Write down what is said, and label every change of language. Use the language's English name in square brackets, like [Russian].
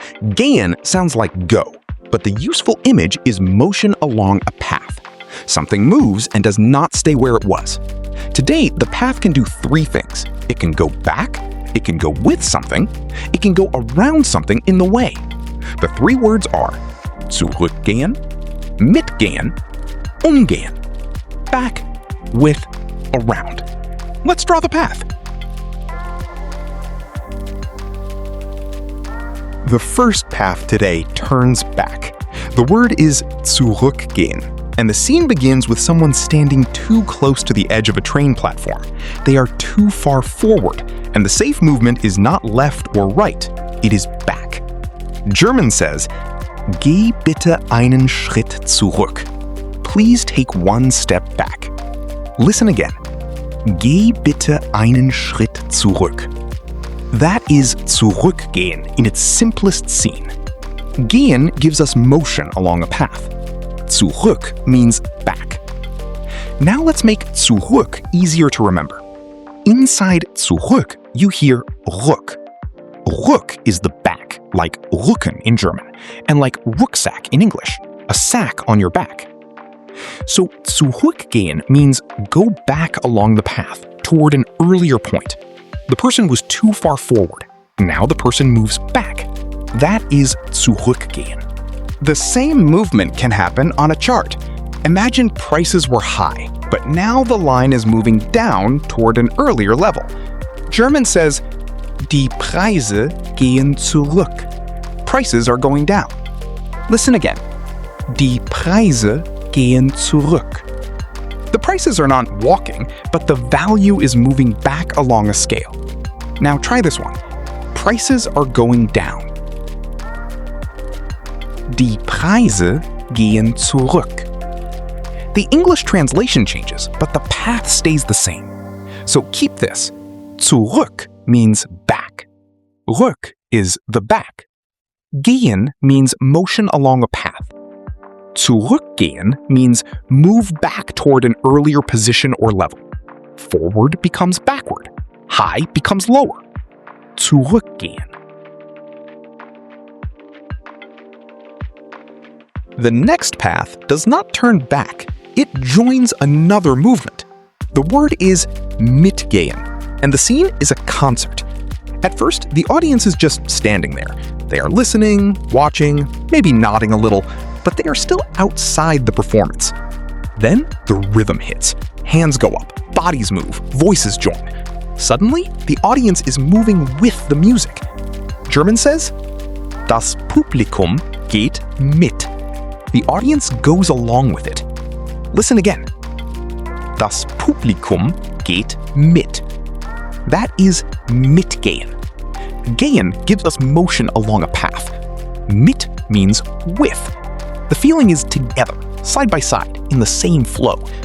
[English] Gehen sounds like go, but the useful image is motion along a path. Something moves and does not stay where it was. Today, the path can do three things. It can go back, it can go with something, it can go around something in the way. The three words are zurückgehen, mitgehen, umgehen. Back, with, around. Let's draw the path. The first path today turns back. The word is zurückgehen, and the scene begins with someone standing too close to the edge of a train platform. They are too far forward, and the safe movement is not left or right, it is back. German says, [German] "Geh bitte einen Schritt zurück." [English] Please take one step back. Listen again. [German] Geh bitte einen Schritt zurück. [English] That is zurückgehen in its simplest scene. Gehen gives us motion along a path. Zurück means back. Now let's make zurück easier to remember. Inside zurück, you hear rück. Rück is the back, like Rücken in German, and like Rucksack in English, a sack on your back. So zurückgehen means go back along the path toward an earlier point. The person was too far forward. Now the person moves back. That is zurückgehen. The same movement can happen on a chart. Imagine prices were high, but now the line is moving down toward an earlier level. German says, [German] Die Preise gehen zurück. [English] Prices are going down. Listen again. [German] Die Preise gehen zurück. [English] The prices are not walking, but the value is moving back along a scale. Now try this one. Prices are going down. [German] Die Preise gehen zurück. [English] The English translation changes, but the path stays the same. So keep this. Zurück means back. Rück is the back. Gehen means motion along a path. Zurückgehen means move back toward an earlier position or level. Forward becomes backward. High becomes lower. Zurückgehen. The next path does not turn back. It joins another movement. The word is mitgehen, and the scene is a concert. At first, the audience is just standing there. They are listening, watching, maybe nodding a little, but they are still outside the performance. Then the rhythm hits. Hands go up, bodies move, voices join. Suddenly, the audience is moving with the music. German says, [German] Das Publikum geht mit. [English] The audience goes along with it. Listen again. [German] Das Publikum geht mit. [English] That is mitgehen. Gehen gives us motion along a path. Mit means with. The feeling is together, side by side, in the same flow.